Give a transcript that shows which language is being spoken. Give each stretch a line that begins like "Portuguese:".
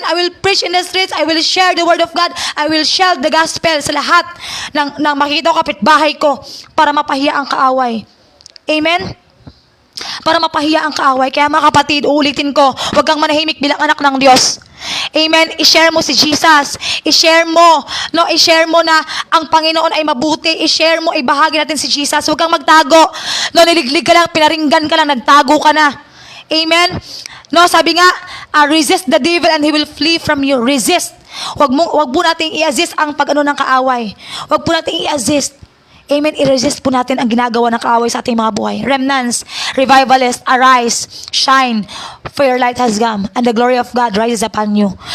English: I will preach in the streets. I will share the word of God. I will share the gospel
Filipino: sa lahat ng makikita ko kapitbahay ko para mapahiya ang kaaway. Amen. Para mapahiya ang kaaway. Kaya mga kapatid, uulitin ko, huwag kang manahimik bilang anak ng Diyos. Amen. I-share mo si Jesus. I-share mo na ang Panginoon ay mabuti. I-share mo, ibahagi natin si Jesus. Huwag kang magtago. No, niliglig ka lang, pinaringgan ka lang, nagtago ka na. Amen.
English: No,
Filipino: sabi nga,
English: resist the devil and he will flee from you. Resist.
Filipino: Huwag po nating i-assist ang pag-ano ng kaaway. Huwag po nating i-assist. Amen. I-resist po natin ang ginagawa ng kaaway sa ating mga buhay.
English: Remnants, revivalists, arise, shine, for your light has come, and the glory of God rises upon you.